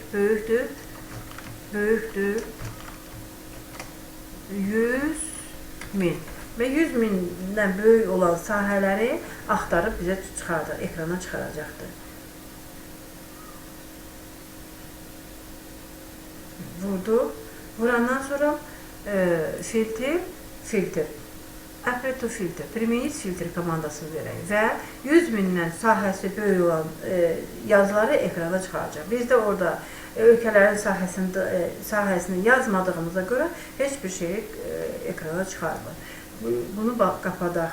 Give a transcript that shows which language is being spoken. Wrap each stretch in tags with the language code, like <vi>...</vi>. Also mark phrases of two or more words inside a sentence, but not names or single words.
<az>Böyükdür 100.000 və 100.000-dən böyük olan sahələri axtarıb bizə çıxardır, ekrana çıxaracaqdır. Vurdu. Vurandan sonra filtr.</az> <en>Apply to filter.</en> <ru>Применить фильтр</ru> <az>komandasını verək və 100.000-dən sahəsi böyük olan yazıları ekrana çıxaracaq. Biz də orada ölkələrin sahəsini yazmadığımıza görə heç bir şey ekrana çıxarmır. Bunu qapadaq.</az>